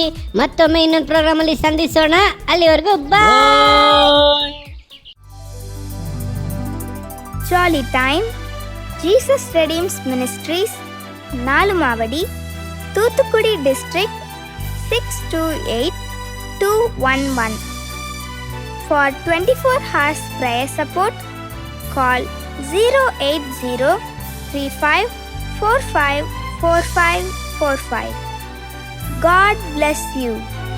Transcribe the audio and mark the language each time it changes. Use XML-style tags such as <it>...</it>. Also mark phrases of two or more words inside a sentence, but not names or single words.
<kn>ಮತ್ತೊಮ್ಮೆ ಇನ್ನೊಂದು ಪ್ರೋಗ್ರಾಮ್ ಅಲ್ಲಿ ಸಂಧಿಸೋಣ. ಅಲ್ಲಿವರೆಗೂ ಬಾಯ್.</kn> <en>Jolly time Jesus Redeems Ministries, Nalumavadi, Thoothukudi district 628211. For 24 hours prayer support, call 08035454545. God bless you.</en>